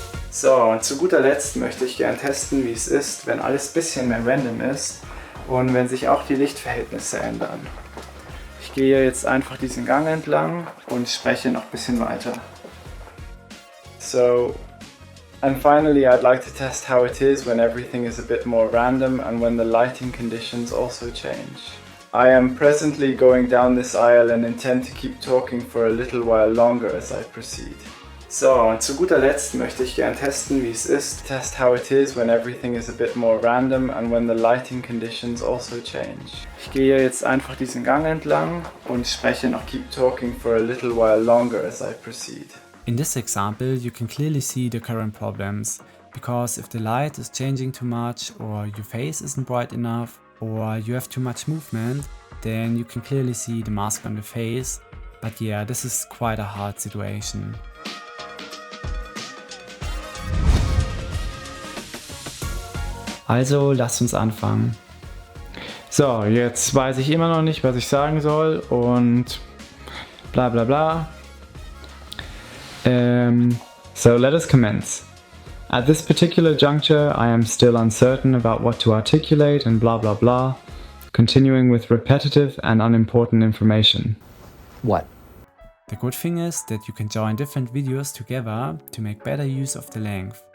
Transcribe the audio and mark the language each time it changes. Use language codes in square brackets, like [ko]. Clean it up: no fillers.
[de] So, und zu guter Letzt möchte ich gerne testen, wie es ist, wenn alles ein bisschen mehr random ist und wenn sich auch die Lichtverhältnisse ändern. Ich gehe jetzt einfach diesen Gang entlang und spreche noch ein bisschen weiter. [en] So, and finally I'd like to test how it is when everything is a bit more random and when the lighting conditions also change. I am presently going down this aisle and intend to keep talking for a little while longer as I proceed. [de] So, und zu guter Letzt möchte ich gerne testen, wie es ist. [en] Test how it is when everything is a bit more random and when the lighting conditions also change. [de] Ich gehe jetzt einfach diesen Gang entlang und spreche noch [en] keep talking for a little while longer as I proceed. In this example, you can clearly see the current problems, because if the light is changing too much or your face isn't bright enough or you have too much movement, then you can clearly see the mask on the face. But yeah, this is quite a hard situation. [de] Also, lasst uns anfangen. So, jetzt weiß ich immer noch nicht, was ich sagen soll und bla bla bla. [en] So let us commence. At this particular juncture, I am still uncertain about what to articulate and blah blah blah, continuing with repetitive and unimportant information. What? The good thing is that you can join different videos together to make better use of the length.